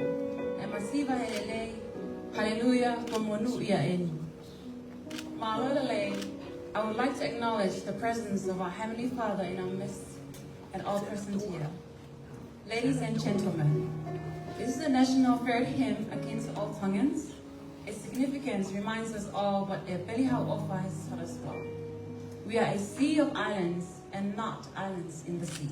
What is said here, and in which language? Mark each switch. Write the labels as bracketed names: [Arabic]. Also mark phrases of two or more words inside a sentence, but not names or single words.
[Tongan] E masiva he lei, hallelujah, ko monu ia eni. Ma'alola lei, [English] I would like to acknowledge the presence of our Heavenly Father in our midst and all persons here. Ladies and gentlemen, this is a national fair hymn akin to all Tongans. Its significance reminds us all what a Belihau Ofa has taught us well. We are a sea of islands and not islands in the sea.